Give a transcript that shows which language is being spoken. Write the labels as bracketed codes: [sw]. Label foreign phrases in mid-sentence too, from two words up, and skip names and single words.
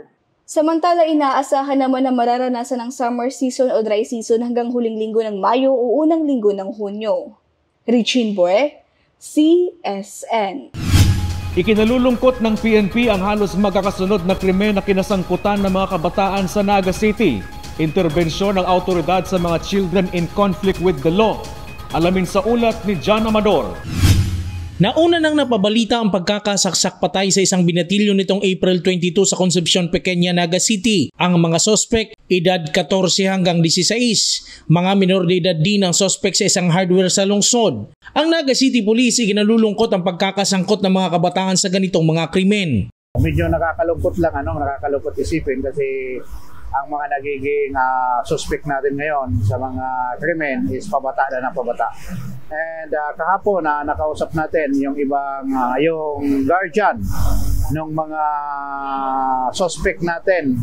[tl] Samantala, inaasahan naman na mararanasan ang summer season o dry season hanggang huling linggo ng Mayo o unang linggo ng Hunyo. Richine Boy, CSN. Ikinalulungkot ng PNP ang halos magkakasunod na krimen na kinasangkutan ng mga kabataan sa Naga City. Interbensyon ng autoridad sa mga [en] children in conflict with the law. [tl] Alamin sa ulat ni John Amador. Nauna nang napabalita ang pagkakasaksak patay sa isang binatilyo nitong April 22 sa Concepcion Pequeña, Naga City. Ang mga sospek, edad 14 hanggang 16. Mga minor de edad din ang sospek sa isang hardware sa lungsod. Ang Naga City Police ikinalulungkot ang pagkakasangkot ng mga kabataan sa ganitong mga krimen. Medyo nakakalungkot lang, nakakalungkot isipin kasi ang mga nagiging suspect natin ngayon sa mga krimen is pabata na ng pabata. And kahapon nakausap natin yung ibang yung guardian ng mga suspect natin.